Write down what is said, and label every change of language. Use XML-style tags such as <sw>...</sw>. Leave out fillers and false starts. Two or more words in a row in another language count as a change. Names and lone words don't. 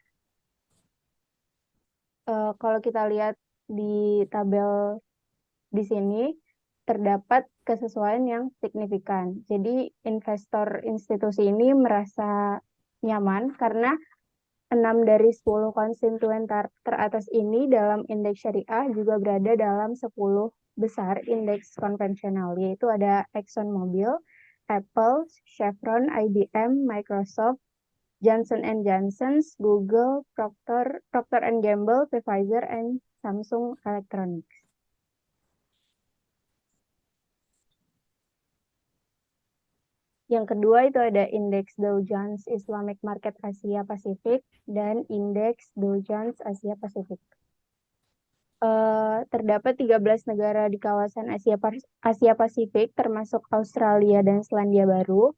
<id>Kalau kita lihat di tabel di sini, terdapat kesesuaian yang signifikan. Jadi investor institusi ini merasa nyaman karena 6 dari 10 konstituen teratas ini dalam indeks syariah juga berada dalam 10 besar indeks konvensional, yaitu ada ExxonMobil, Apple, Chevron, IBM, Microsoft, Johnson & Johnson, Google, Procter & Gamble, Pfizer, and Samsung Electronics. Yang kedua itu ada indeks Dow Jones Islamic Market Asia Pasifik dan indeks Dow Jones Asia Pasifik. Terdapat 13 negara di kawasan Asia Pasifik termasuk Australia dan Selandia Baru.</id>